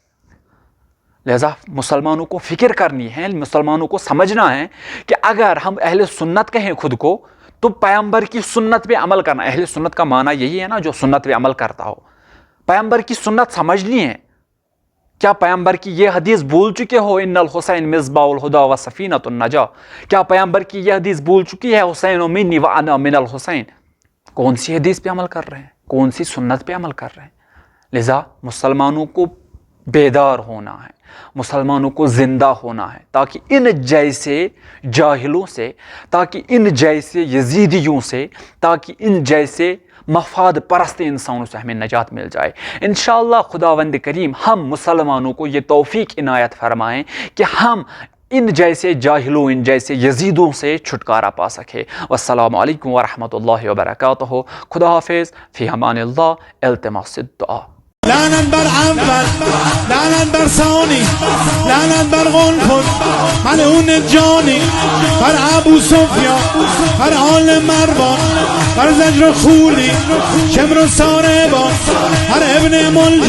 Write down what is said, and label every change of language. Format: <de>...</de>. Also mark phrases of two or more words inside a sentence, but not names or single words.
<ur>لہذا مسلمانوں کو فکر کرنی ہے، مسلمانوں کو سمجھنا ہے کہ اگر ہم اہل سنت کہیں خود کو تو پیغمبر کی سنت پہ عمل کرنا. اہل سنت کا معنی یہی ہے نا جو سنت پہ عمل کرتا ہو. پیغمبر کی سنت سمجھنی ہے. کیا پیغمبر کی یہ حدیث بھول چکے ہو</ur> <ar>ان الحسین مصباح الہدی و سفینۃ النجاہ؟</ar> <ur>کیا پیغمبر کی یہ حدیث بھول چکی ہے</ur> <ar>حسین منی و انا من الحسین؟</ar> <ur>کون سی حدیث پہ عمل کر رہے ہیں؟ کون سی سنت پہ عمل کر رہے ہیں؟ لذا مسلمانوں کو بیدار ہونا ہے، مسلمانوں کو زندہ ہونا ہے، تاکہ ان جیسے جاہلوں سے، تاکہ ان جیسے یزیدیوں سے، تاکہ ان جیسے مفاد پرست انسانوں سے ہمیں نجات مل جائے. انشاءاللہ خداوند کریم ہم مسلمانوں کو یہ توفیق عنایت فرمائیں کہ ہم ان جیسے جاہلوں، ان جیسے یزیدوں سے چھٹکارا پا سکے.</ur> <ar>والسلام علیکم ورحمۃ اللہ وبرکاتہ.</ar> <ur>خدا حافظ،</ur> <ar>فی امان اللہ، التماس الدعا.</ar> <fa>لعنت بر اول، لعنت بر ثانی، لعنت بر غلفت، ملعون جانی، بر ابو سفیان، بر آل مروان، بر زجر خولی، شمر و ساربان، بر ابن ملجم.</fa>